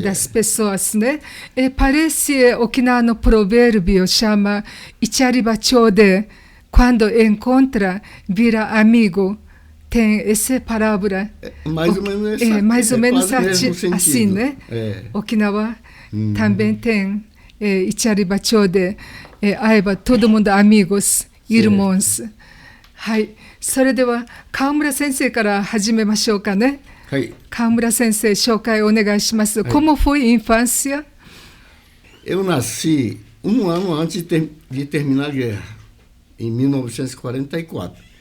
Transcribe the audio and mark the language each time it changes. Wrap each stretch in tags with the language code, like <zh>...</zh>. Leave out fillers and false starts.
<pt>das pessoas, né? Parece Okinawa no provérbio chama Ichariba Chode, quando encontra, vira amigo. Tem essa palavra. Mais ou menos essa, mais ou menos assim, né? Okinawa também tem Ichariba Chode, aiba todo mundo amigos, irmãos.</pt> <ja>はい、それでは川村先生から始めましょうかね。はい。川村先生、紹介お願いします。</ja> <pt>Como foi a infância? Eu nasci um ano antes de terminar a guerra, em 1944.</pt>